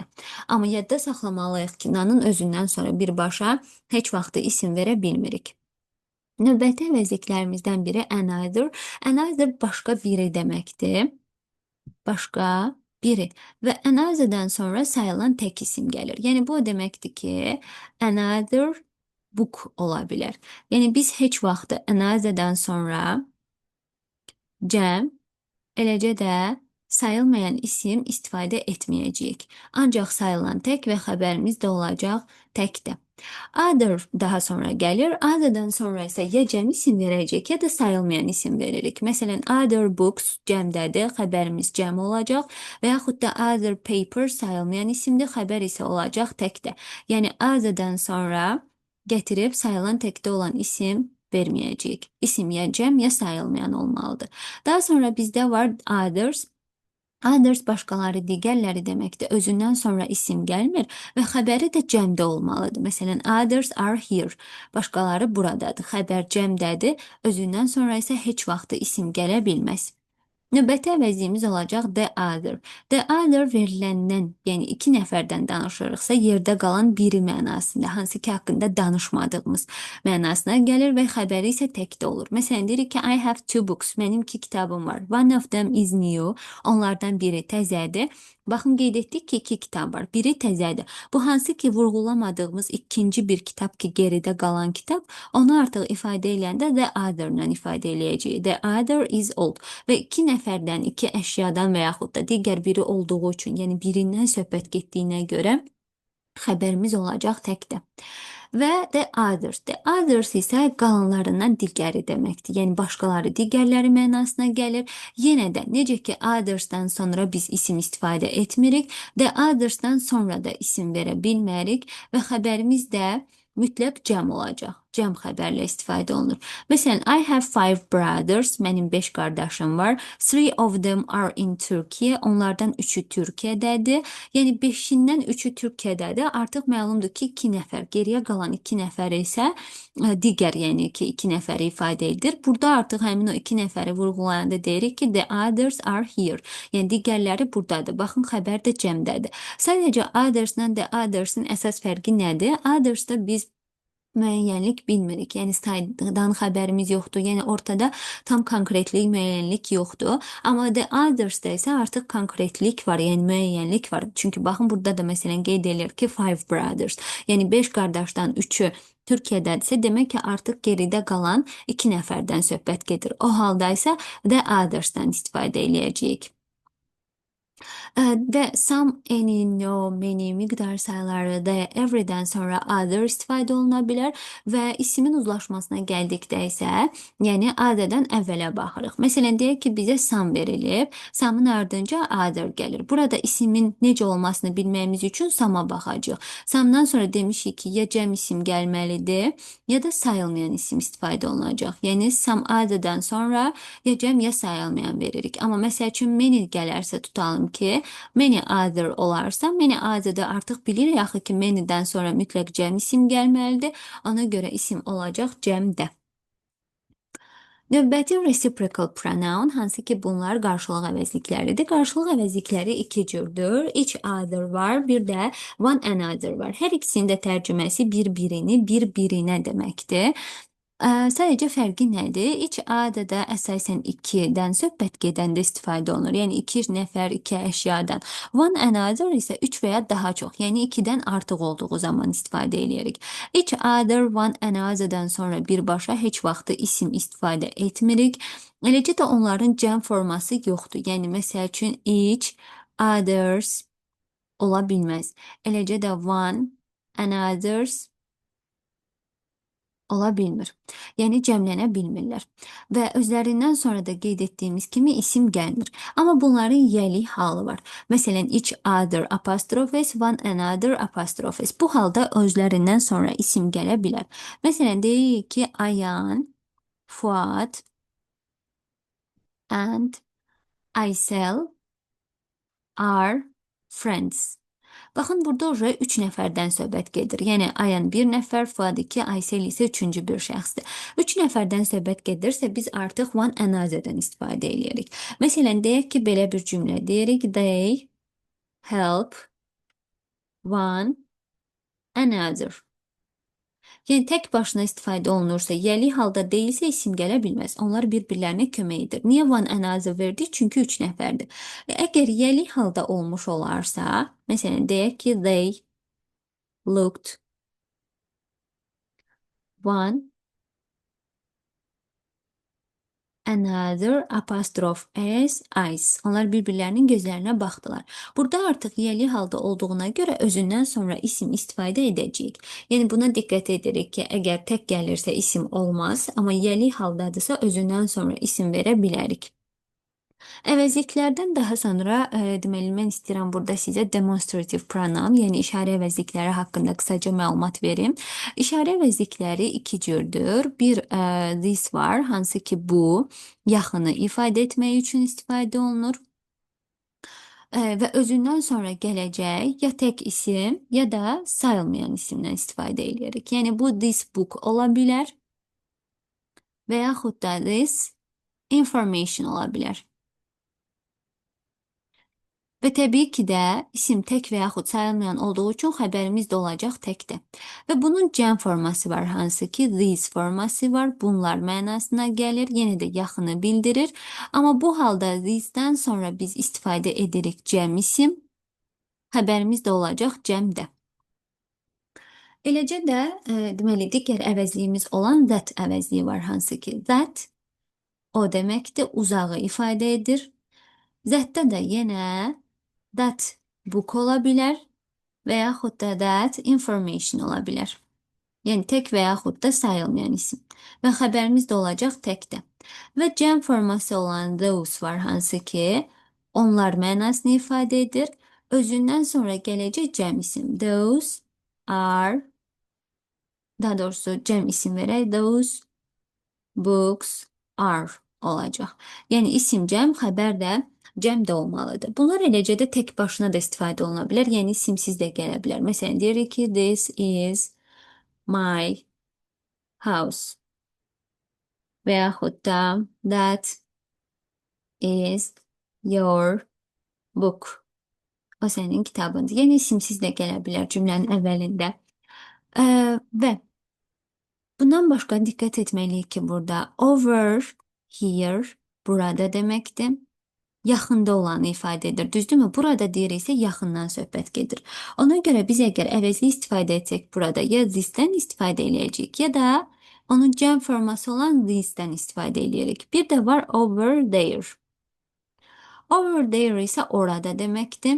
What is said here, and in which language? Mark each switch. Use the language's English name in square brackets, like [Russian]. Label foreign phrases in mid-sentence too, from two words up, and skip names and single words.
[Azerbaijani] Amma yadda saxlamalıyıq ki, nanın özündən sonra birbaşa heç vaxt isim verə bilmirik. Növbəti əvəzliklərimizdən biri another. Another başqa biri deməkdir. Başqa biri və another'dan sonra sayılan tək isim gəlir. Yəni bu o deməkdir ki, [English] another book [Azerbaijani] ola bilər. Yəni biz heç vaxt another'dan sonra cəm, eləcə də sayılmayan isim istifadə etməyəcəyik. Ancaq sayılan tək və xəbərimiz də olacaq təkdə. Other daha sonra gəlir. Other'dan sonra isə ya cəm isim verəcək, ya da sayılmayan isim veririk. Məsələn, [English] other books [Azerbaijani] cəmdədir, xəbərimiz cəm olacaq və yaxud da [English] other paper [Azerbaijani] sayılmayan isimdir, xəbər isə olacaq təkdə. Yəni other'dan sonra gətirib sayılan təkdə olan isim verməyəcəyik. İsim ya cəm, ya sayılmayan olmalıdır. Daha sonra bizdə var others. Others başqaları, digərləri deməkdir. Özündən sonra isim gəlmir və xəbəri də cəmdə olmalıdır. Məsələn, [English] others are here. [Azerbaijani] Başqaları buradadır. Xəbər cəmdədir. Özündən sonra isə heç vaxt isim gələ bilməz. Növbəti əvəzliyimiz olacaq [English] the other. The other [Azerbaijani] veriləndən, yəni iki nəfərdən danışırıqsa, yerdə qalan biri mənasında, hansı ki, haqqında danışmadığımız mənasına gəlir və xəbəri isə təkdə olur. Məsələn, deyirik ki, [English] I have two books. [Azerbaijani] Mənim iki kitabım var. [English] One of them is new. [Azerbaijani] Onlardan biri təzədir. Baxın, qeyd etdik ki, iki kitab var. Biri təzədir. Bu hansı ki, vurğulamadığımız ikinci bir kitab ki, geridə qalan kitab, onu artıq ifadə eləyəndə [English] the other- [Azerbaijani] la ifadə eləyəcəyik. [English] The other is old. [Azerbaijani] Və iki nəfərdən, iki əşyadan və yaxud da digər biri olduğu üçün, yəni birindən söhbət getdiyinə görə xəbərimiz olacaq təkdə. Və [English] the others. The others [Azerbaijani] isə qalanlarından digəri deməkdir. Yəni başqaları, digərləri mənasına gəlir. Yenə də necə ki others'dan sonra biz isim istifadə etmirik, [English] the others'dan [Azerbaijani] sonra da isim verə bilmərik və xəbərimiz də mütləq cəm olacaq. Cəm xəbərlə istifadə olunur. Məsələn, [English] I have five brothers. [Azerbaijani] Mənim 5 qardaşım var. [English] Three of them are in Turkey. [Azerbaijani] Onlardan 3-ü Türkiyədədir. Yəni 5-dən 3-ü Türkiyədədir. Artıq məlumdur ki, 2 nəfər. Geriyə qalan 2 nəfər isə digər, yəni ki, 2 nəfəri ifadə edir. Burada artıq həmin o 2 nəfəri vurğulayanda deyirik ki, [English] the others are here. [Azerbaijani] Yəni digərləri buradadır. Baxın, xəbər də cəmdədir. Sadəcə others-la [English] the others- [Azerbaijani] ın əsas fərqi nədir? Others-da biz müəyyənlik bilmirik. Yəni saydan xəbərimiz yoxdur. Yəni ortada tam konkretlik, müəyyənlik yoxdur. Amma [English] the others- [Azerbaijani] da isə artıq konkretlik var, yəni müəyyənlik var. Çünki baxın, burada da məsələn qeyd edilir ki, [English] five brothers. [Azerbaijani] Yəni 5 qardaşdan 3-ü Türkiyədədirsə, demək ki, artıq geridə qalan 2 nəfərdən söhbət gedir. O halda isə [English] the others- [Azerbaijani] dan istifadə eləyəcəyik. Və [English] some, any, no, many [Azerbaijani] miqdar sayıları da everydən sonra other istifadə oluna bilər və isimin uzlaşmasına gəldikdə isə, yəni other'dan əvvələ baxırıq. Məsələn, deyək ki, bizə some verilib, some'ın ardınca other gəlir. Burada isimin necə olmasını bilməyimiz üçün some'a baxacağıq. Some'dan sonra demişik ki, ya cəm isim gəlməlidir, ya da sayılmayan isim istifadə olunacaq. Yəni, [English] some other'dan [Azerbaijani] sonra ya cəm, ya sayılmayan veririk. Amma məsəl üçün many gələrsə tutalım ki, [English] many other [Azerbaijani] olarsa, [English] many other'da [Azerbaijani] artıq bilirik axı ki, many'dən sonra mütləq cəm isim gəlməlidir. Ona görə isim olacaq cəmdə. Növbəti [English] reciprocal pronoun, [Azerbaijani] hansı ki bunlar qarşılıq əvəzlikləridir. Qarşılıq əvəzlikləri iki cürdür. [English] Each other [Azerbaijani] var, bir də [English] one another [Azerbaijani] var. Hər ikisinin də tərcüməsi bir-birini, bir-birinə deməkdir. Sadəcə fərqi nədir? İç adada əsasən 2-dən söhbət gedəndə istifadə olunur. Yəni 2 nəfər, 2 əşyadan. [English] One another [Azerbaijani] isə 3 və ya daha çox. Yəni 2-dən artıq olduğu zaman istifadə edirik. [English] Each other, one another'dan [Azerbaijani] sonra birbaşa heç vaxt isim istifadə etmirik. Eləcə də onların cəm forması yoxdur. Yəni məsəl üçün [English] each, others [Azerbaijani] ola bilməz. Eləcə də [English] one, another's [Azerbaijani] ola bilmir. Yəni cəmlənə bilmirlər. Və özlərindən sonra da qeyd etdiyimiz kimi isim gəlmir. Amma bunların yəli halı var. Məsələn, [English] each other apostrofes, one another apostrofes. [Azerbaijani] Bu halda özlərindən sonra isim gələ bilər. Məsələn, deyirik ki, [English] Ayan, Fuad and Aysel are friends. [Azerbaijani] Baxın, burada уже 3 nəfərdən söhbət gedir. Yəni, Ayan bir nəfər, Fuad 2, Aysel isə üçüncü bir şəxsdir. 3 nəfərdən söhbət gedirsə, biz artıq [English] one another- [Azerbaijani] dən istifadə edirik. Məsələn, deyək ki, belə bir cümlə deyirik. [English] They help one another. [Azerbaijani] Yəni, tək başına istifadə olunursa, yəli halda deyilsə isim gələ bilməz. Onlar bir-birlərinə kömək edir. Niyə [English] one another [Azerbaijani] verdik? Çünki 3 nəfərdir. Əgər yəli halda olmuş olarsa, məsələn, deyək ki, [English] they looked one another apostrophe as eyes. [Azerbaijani] Onlar bir-birlərinin gözlərinə baxdılar. Burada artıq yəli halda olduğuna görə özündən sonra isim istifadə edəcəyik. Yəni buna diqqət edirik ki, əgər tək gəlirsə isim olmaz, amma yəli haldadırsa özündən sonra isim verə bilərik. Əvəzliklərdən daha sonra deməli mən istəyirəm burada sizə [English] demonstrative pronoun, [Azerbaijani] yəni işarə əvəzlikləri haqqında qısaca məlumat verim. İşarə əvəzlikləri iki cürdür. Bir this var, hansı ki bu yaxını ifadə etmək üçün istifadə olunur. Və özündən sonra gələcək ya tək isim, ya da sayılmayan isimdən istifadə edirik. Yəni bu [English] this book [Azerbaijani] ola bilər və yaxud da [English] this information [Azerbaijani] ola bilər. Və təbii ki də isim tək və yaxud sayılmayan olduğu üçün xəbərimiz də olacaq təkdə. Və bunun cəm forması var, hansı ki these forması var. Bunlar mənasına gəlir, yenə də yaxını bildirir. Amma bu halda these'dən sonra biz istifadə edirik cəm isim. Xəbərimiz də olacaq cəmdə. Eləcə də deməli digər əvəzliyimiz olan that əvəzliyi var, hansı ki that o deməkdir, uzağı ifadə edir. That-də də yenə [English] that book [Azerbaijani] ola bilər və yaxud da [English] that information [Azerbaijani] ola bilər. Yəni tək və yaxud da sayılmayan isim. Və xəbərimiz də olacaq təkdə. Və cəm forması olan those var, hansı ki onlar mənasını ifadə edir. Özündən sonra gələcək cəm isim. [English] Those are, [Azerbaijani] daha doğrusu cəm isim verək. [English] Those books are [Azerbaijani] olacaq. Yəni isim cəm, xəbər də cəm də olmalıdır. Bunlar eləcə də tək başına da istifadə oluna bilər. Yəni isimsiz də gələ bilər. Məsələn, deyirik ki, [English] this is my house. [Azerbaijani] Və yaxud da [English] that is your book. [Azerbaijani] O sənin kitabındır. Yəni isimsiz də gələ bilər cümlənin əvvəlində. Və bundan başqa diqqət etməliyik ki, burada [English] over here [Azerbaijani] burada deməkdir. Yaxında olanı ifadə edir. Düzdürmü? Burada deyiriksə yaxından söhbət gedir. Ona görə biz əgər əvəzli istifadə etsək burada ya this-dən istifadə eləyəcəyik, ya da onun cəm forması olan this-dən istifadə eləyirik. Bir də var [English] over there. Over there [Azerbaijani] isə orada deməkdir.